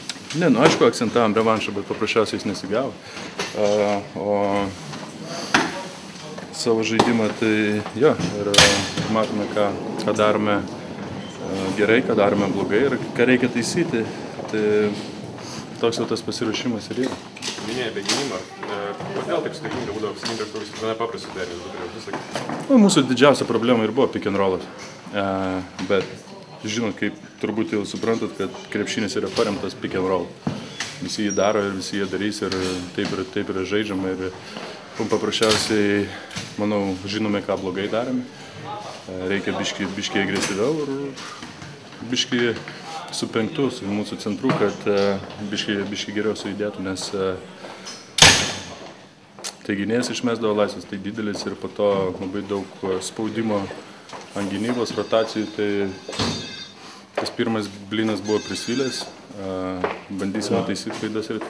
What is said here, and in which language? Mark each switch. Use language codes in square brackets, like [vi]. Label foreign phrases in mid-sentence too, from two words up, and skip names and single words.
[lt] Ne, nu aišku, akcentavom revanšą, bet paprasčiausiai jis nesigavo. O savo žaidimą, tai jo, ir matome, ką darome gerai, ką darome blogai ir ką reikia taisyti. Tai toks jau tas pasiruošimas ir yra. Minėjai apie gynimą. Kodėl taip sudėtinga būdavo apsiginti toks gana paprastus derinius? Mūsų didžiausia problema ir buvo [en] pick and rollas. [lt] Bet žinot, kaip turbūt jau suprantat, kad krepšinis yra paremtas [en] pick and roll. [lt] Visi jį daro ir visi jį darys ir taip yra žaidžiama. Ir paprasčiausiai, manau, žinome, ką blogai darėme. Reikia biškiai agresyviau ir biškiai su penktu, su mūsų centru, kad biškiai geriau sujudėtų, nes tai gynėjas išmesdavo laisvės, tai didelis ir po to labai daug spaudimo ant gynybos, rotacijų, tai tas pirmas blinas buvo prisvilęs, bandysime taisyti klaidas ir...